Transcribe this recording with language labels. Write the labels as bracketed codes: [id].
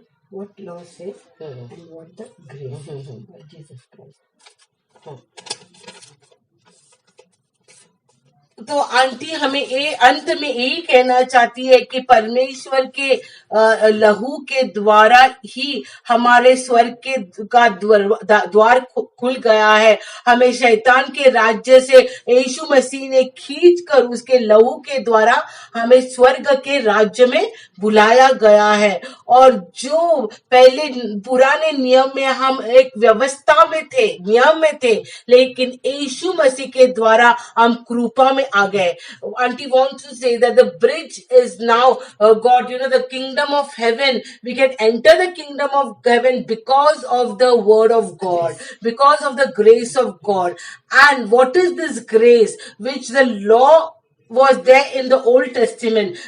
[en] What law says and what the grace of Jesus Christ. [hi] तो aunty हमें अंत में यही कहना चाहती है कि परमेश्वर के लहू के द्वारा ही हमारे स्वर्ग के का द्वार खुल गया है। हमें शैतान के राज्य से यीशु मसीह ने खींच कर उसके लहू के द्वारा हमें स्वर्ग के राज्य में बुलाया गया है। और जो पहले पुराने नियम में हम एक व्यवस्था में थे, नियम में थे, लेकिन यीशु मसीह के द्वारा हम कृपा में आ गए। [en] Auntie wants to say that the bridge is now God, the kingdom of heaven. We can enter the kingdom of heaven because of the word of God, because of the grace of God. And what is this grace which the law was there in the Old Testament?